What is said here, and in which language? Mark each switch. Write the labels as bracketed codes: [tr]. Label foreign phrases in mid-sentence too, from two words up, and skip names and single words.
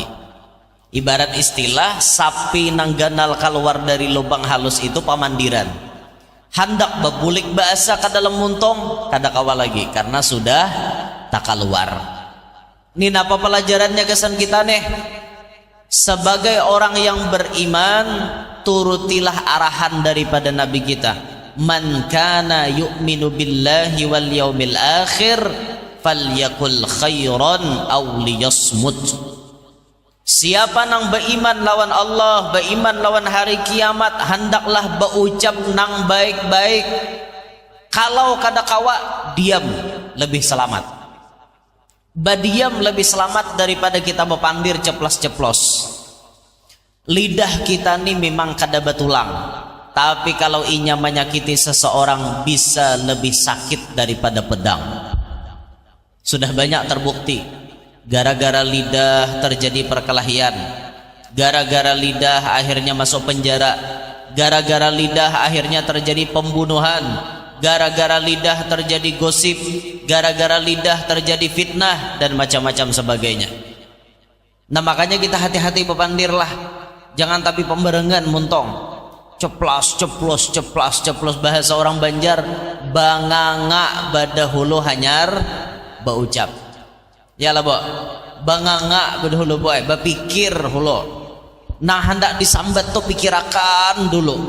[bjn] Ibarat istilah sapi nang ganal keluar dari lubang halus itu pamandiran, hendak bebulik bahasa ke dalam muntung kada kawa lagi karena sudah tak keluar. [id] Ini apa pelajarannya kesan kita nih? Sebagai orang yang beriman, turutilah arahan daripada Nabi kita, [ar] من كان يؤمن بالله واليوم الآخر فليقل خيرا أو ليصمت. [bjn] Siapa nang beriman lawan Allah, beriman lawan hari kiamat, hendaklah berucap nang baik-baik. Kalau kada kawa, diam lebih selamat. Badiam lebih selamat daripada kita berpandir ceplos-ceplos. Lidah kita ini memang kada betulang, tapi kalau inya menyakiti seseorang bisa lebih sakit daripada pedang. [id] Sudah banyak terbukti, gara-gara lidah terjadi perkelahian, gara-gara lidah akhirnya masuk penjara, gara-gara lidah akhirnya terjadi pembunuhan, gara-gara lidah terjadi gosip, gara-gara lidah terjadi fitnah dan macam-macam sebagainya. [bjn] Nah makanya kita hati-hati bepandirlah, jangan tapi pembarengan muntong, ceplos ceplos ceplos ceplos, bahasa orang Banjar, banganga badahulu hanyar baucap. Ya lah, Bo. Banganga bedahulu boy, bapikir hulu. Nah hendak disambat tuh pikirakan dulu.